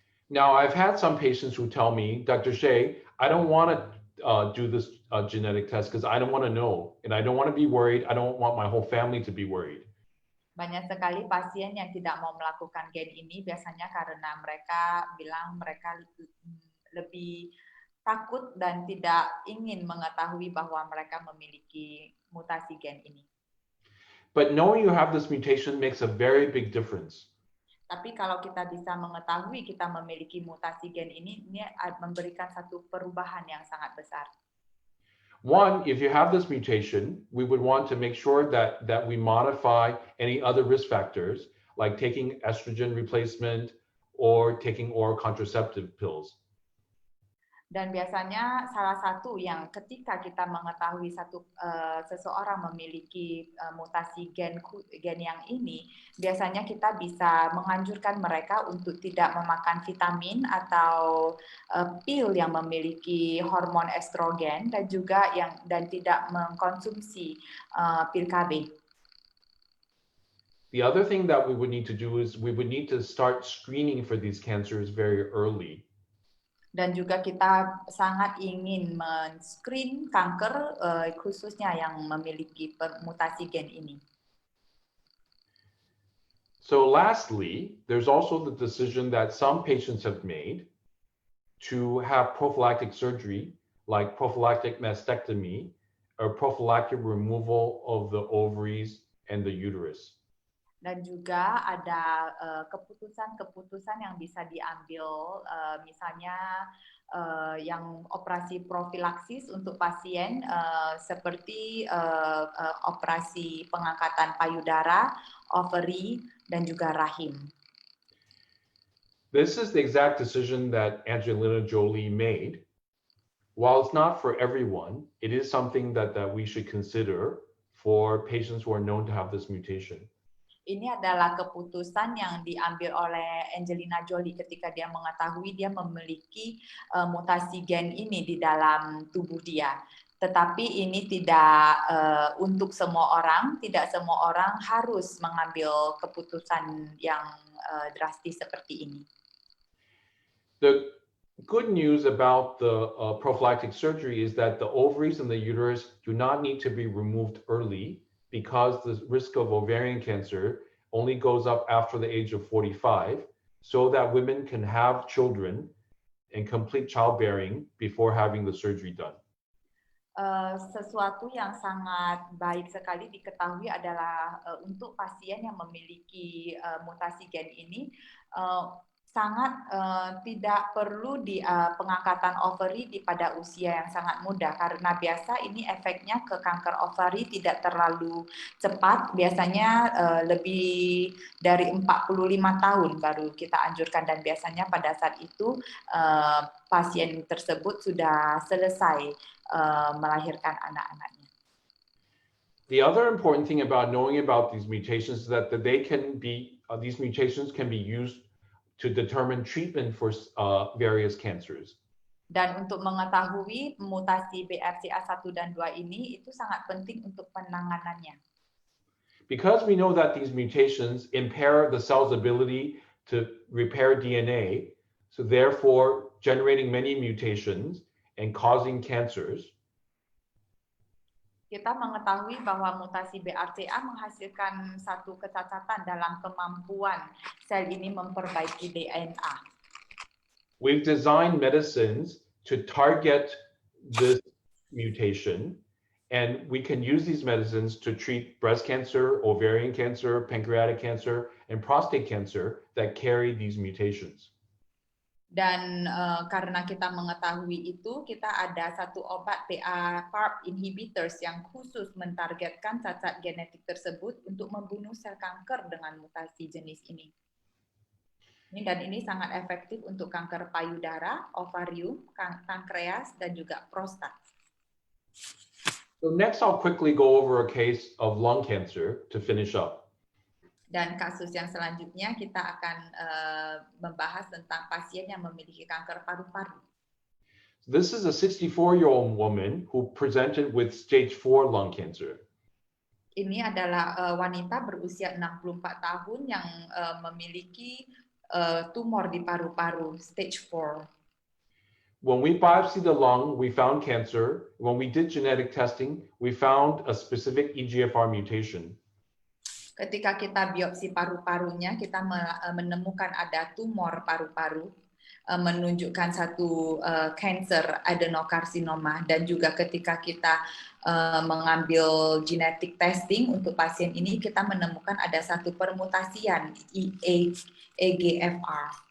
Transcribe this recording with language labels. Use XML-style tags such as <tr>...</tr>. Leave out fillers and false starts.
<en>Now, I've had some patients who tell me, Dr. Hsieh, I don't want to do this genetic test because I don't want to know, and I don't want to be worried. I don't want my whole family to be worried.</en> <id>Banyak sekali pasien yang tidak mau melakukan gen ini biasanya karena mereka bilang mereka lebih takut dan tidak ingin mengetahui bahwa mereka memiliki mutasi gen ini.</id> <en>But knowing you have this mutation makes a very big difference.</en> <id>Tapi kalau kita bisa mengetahui kita memiliki mutasi gen ini memberikan satu perubahan yang sangat besar.</id> <en>One, if you have this mutation, we would want to make sure that we modify any other risk factors, like taking estrogen replacement or taking oral contraceptive pills.</en> <id>Dan biasanya salah satu yang ketika kita mengetahui seseorang memiliki mutasi gen yang ini, biasanya kita bisa menganjurkan mereka untuk tidak memakan vitamin atau pil yang memiliki hormon estrogen dan tidak mengkonsumsi pil KB.</id> <en>The other thing that we would need to do is we would need to start screening for these cancers very early.</en> <id>Dan juga kita sangat ingin men-screen kanker khususnya yang memiliki mutasi gen ini.</id> <en>So lastly, there's also the decision that some patients have made to have prophylactic surgery, like prophylactic mastectomy or prophylactic removal of the ovaries and the uterus.</en> <id>Dan juga ada keputusan-keputusan yang bisa diambil, misalnya yang operasi profilaksis untuk pasien seperti operasi pengangkatan payudara, ovary, dan juga rahim.</id> <en>This is the exact decision that Angelina Jolie made. While it's not for everyone, it is something that we should consider for patients who are known to have this mutation.</en> <id>Ini adalah keputusan yang diambil oleh Angelina Jolie ketika dia mengetahui dia memiliki mutasi gen ini di dalam tubuh dia. Tetapi ini tidak untuk semua orang, tidak semua orang harus mengambil keputusan yang drastis seperti ini.</id> <en>The good news about the prophylactic surgery is that the ovaries and the uterus do not need to be removed early because the risk of ovarian cancer only goes up after the age of 45, so that women can have children and complete childbearing before having the surgery done.</en> <id>Sesuatu yang sangat baik sekali diketahui adalah untuk pasien yang memiliki mutasi gen ini sangat tidak perlu di pengangkatan ovary pada usia yang sangat muda, karena biasa ini efeknya ke kanker ovary tidak terlalu cepat, biasanya lebih dari 45 tahun baru kita anjurkan, dan biasanya pada saat itu pasien tersebut sudah selesai melahirkan anak-anaknya.</id> <en>The other important thing about knowing about these mutations is that they can be these mutations can be used to determine treatment for various cancers.</en> <id>Dan untuk mengetahui mutasi BRCA1 dan 2 ini itu sangat penting untuk penanganannya.</id> <en>Because we know that these mutations impair the cell's ability to repair DNA, so therefore generating many mutations and causing cancers.</en> <id>Kita mengetahui bahwa mutasi BRCA menghasilkan satu kecacatan dalam kemampuan sel ini memperbaiki DNA.</id> <en>We've designed medicines to target this mutation, and we can use these medicines to treat breast cancer, ovarian cancer, pancreatic cancer, and prostate cancer that carry these mutations.</en> <id>Dan karena kita mengetahui itu, kita ada satu obat PARP inhibitors yang khusus mentargetkan cacat genetik tersebut untuk membunuh sel kanker dengan mutasi jenis ini. Dan ini sangat efektif untuk kanker payudara, ovarium, pankreas, dan juga prostat.</id> <en>So next I'll quickly go over a case of lung cancer to finish up.</en> <id>Dan kasus yang selanjutnya kita akan membahas tentang pasien yang memiliki kanker paru-paru.</id> <en>This is a 64-year-old woman who presented with stage 4 lung cancer.</en> <id>Ini adalah wanita berusia 64 tahun yang memiliki tumor di paru-paru, stage 4.</id> <en>When we biopsied the lung, we found cancer. When we did genetic testing, we found a specific EGFR mutation.</en> <id>Ketika kita biopsi paru-parunya, kita menemukan ada tumor paru-paru, menunjukkan satu cancer adenokarsinoma, dan juga ketika kita mengambil</id> <en>genetic testing</en> <id>untuk pasien ini, kita menemukan ada satu permutasian EGFR.</id>